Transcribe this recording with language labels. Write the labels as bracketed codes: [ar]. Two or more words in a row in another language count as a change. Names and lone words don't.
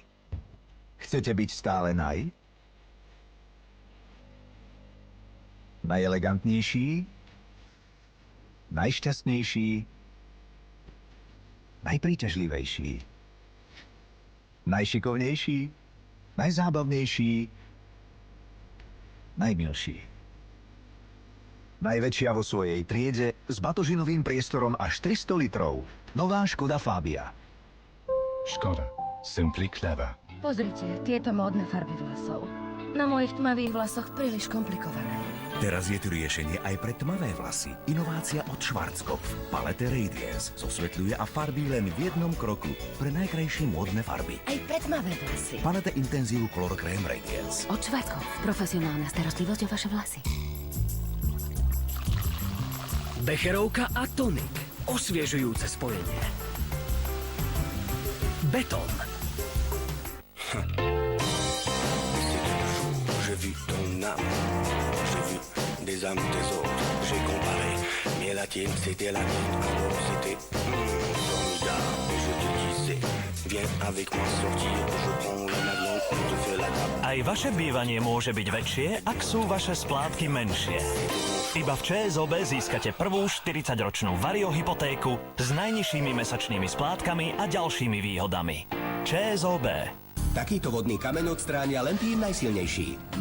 [sk] Chcete byť stále najelegantnejší, najšťastnejší, najpríťažlivejší, najšikovnejší, najzábavnejší, najmilší. Najväčšia vo svojej triede s batožinovým priestorom až 300 litrov. Nová Škoda Fabia. Škoda. [en] Simply clever. [sk] Pozrite, tieto módne farby vlasov. Na mojich tmavých vlasoch príliš komplikované. Teraz je tu riešenie aj pre tmavé vlasy. Inovácia od Schwarzkopf. Palette Radiance zosvetľuje a farbí len v jednom kroku pre najkrajšie módne farby. Aj pre tmavé vlasy. Palette Intensive Color Creme Radiance. Od Schwarzkopf. Profesionálna starostlivosť o vaše vlasy. Becherovka a tonik. Osviežujúce spojenie. Betón. [fr] J'ai vu ton âme, j'ai vu des âmes des autres, j'ai comparé, mais la tienne c'était la mienne, alors c'était formidable, et je te disais, viens avec moi sortir, je prends le avion, on te fait la table. [sk] Aj vaše bývanie môže byť väčšie, ak sú vaše splátky menšie. Iba v ČSOB získate prvú 40-ročnú Vario hypotéku s najnižšími mesačnými splátkami a ďalšími výhodami. ČSOB. Takýto vodný kameň odstránia len tým najsilnejší.